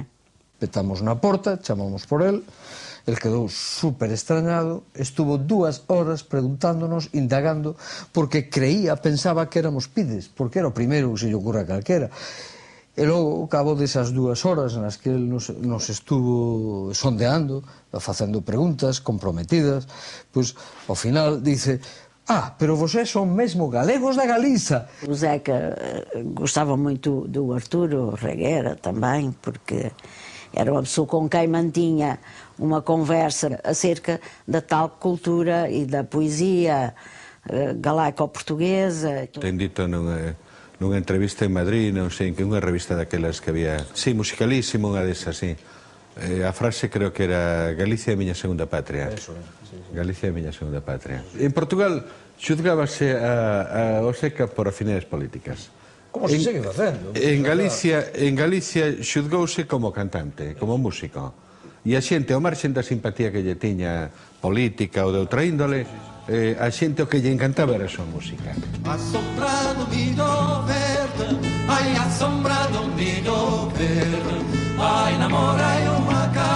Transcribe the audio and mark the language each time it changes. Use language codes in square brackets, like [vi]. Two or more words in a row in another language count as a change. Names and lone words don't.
[gl] Petamos na porta, chamamos por el quedou super extrañado, [es] estuvo 2 horas preguntándonos, [gl] indagando, porque pensaba que éramos pides, porque era o primeiro que se lle ocurra a calquera. E logo, ao cabo desas 2 horas nas que el nos estuvo sondeando, facendo preguntas comprometidas, pois, ao final, dice: pero [pt] vocês son mesmo galegos da Galiza. O Zeca gostava muito do Arturo Regueira também, porque era uma pessoa com quem mantinha uma conversa acerca da tal cultura e da poesia galaico-portuguesa. [gl] Ten dito nunha entrevista en Madrid, non sei, que unha revista daquelas que había, sí, musicalísimo, unha desas, sí. A frase creo que era: Galicia é a miña segunda patria. Galicia é a miña segunda patria. En Portugal xudgábase a Oseca por afinidades políticas. Como se segue facendo? En Galicia xudgouse como cantante, como músico. E a xente, ao marxen da simpatía que lle tiña política ou de outra índole, a xente o que lle encantaba era a súa música. [pt] Assombrado milho verde, ai, assombrado milho verde, ai, namorai uma